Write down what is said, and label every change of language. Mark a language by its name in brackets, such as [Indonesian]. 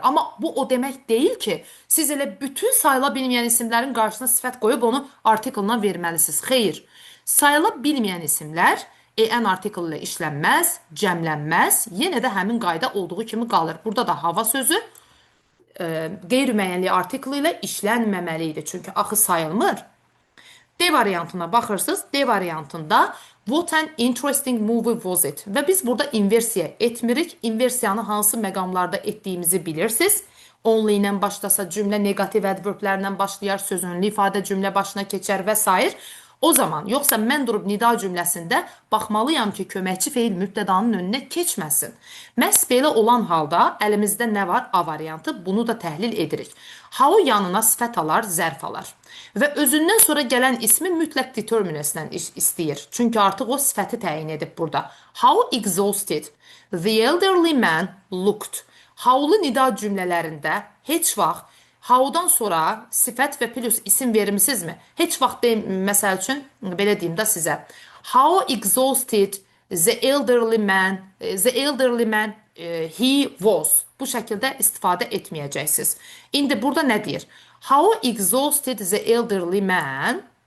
[Azerbaijani] Amma bu o demək deyil ki, siz elə bütün sayıla bilməyən isimlərin qarşısına sifət qoyub onu artiklına verməlisiniz. Xeyr. Sayıla bilməyən isimlər en artikl ilə işlənməz, cəmlənməz, yenə də həmin qayda olduğu kimi qalır. Burada da hava sözü qeyri-müəyyənli artikl ilə işlənməməlidir. Çünki axı sayılmır. D variantına baxırsınız. D variantında [English] what an interesting movie was it? [Azerbaijani] Və biz burada inversiya etmirik. İnversiyanı hansı məqamlarda etdiyimizi bilirsiniz. Only ilə başlasa cümlə negativ adverblərlə başlayar, sözünlü ifadə cümlə başına keçər və s. O zaman, yoxsa mən durub nida cümləsində baxmalıyam ki, köməkçi feil mübtədanın önünə keçməsin. Məhz belə olan halda əlimizdə nə var? A variantı. Bunu da təhlil edirik. How yanına sifət alar, zərf alar. Və özündən sonra gələn ismi mütləq determinusla istəyir. Çünki artıq o sifəti təyin edib burada. [English] How exhausted the elderly man looked. [Azerbaijani] How'lu nida cümlələrində heç vaxt how'dan sonra sifət və plus isim vermisinizmi? Heç vaxt məsəl üçün belə deyim də sizə. [English] How exhausted the elderly man he was. [Azerbaijani] Bu şəkildə istifadə etməyəcəksiniz. İndi burada nə deyir? [English] How exhausted the elderly man.